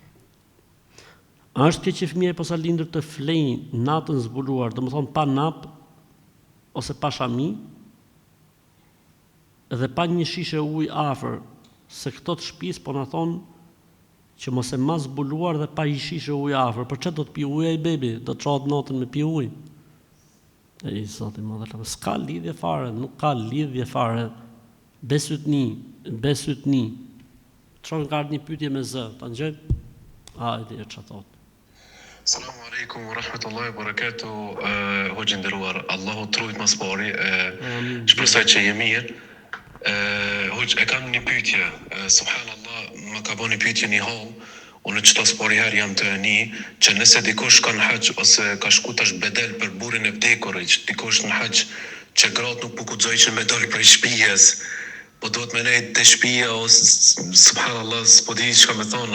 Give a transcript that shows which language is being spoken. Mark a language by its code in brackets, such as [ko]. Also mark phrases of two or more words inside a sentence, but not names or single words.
[sq] A është keq që fëmia e posa lindur të flejë natën zbuluar, domethënë pa nap ose pa shami, dhe pa një shishe ujë afër, se këto të shtëpisë po na thonë që mos e ma zbuluar dhe pa një shishe ujë afër, për çfarë do të pi ujë ai bebi? Do të çohet natën me pi ujë? Ai zoti më dha, s'ka lidhje fare, nuk ka lidhje fare. Besytni. Çon ka një pyetje me z, ta ngjoj? Hajde çfarë thot. [ar] السلام عليكم ورحمة الله وبركاته. [sq] Hoxhë nderuar, Allahu trujt mas pari. Shpresoj që je mirë. Hoxhë, e kam një pyetje. Subhanallah, më ka bënë një pyetje një hall. Unë çdo spori herë jam të një, që nëse dikush ka në hax ose ka shku tash bedel për burrin e vdekur, dikush në hax që gratë nuk po guxojnë me dal prej shtëpisë, po duhet me nejtë të shtëpia ose subhanallahu s'po di çka më thon.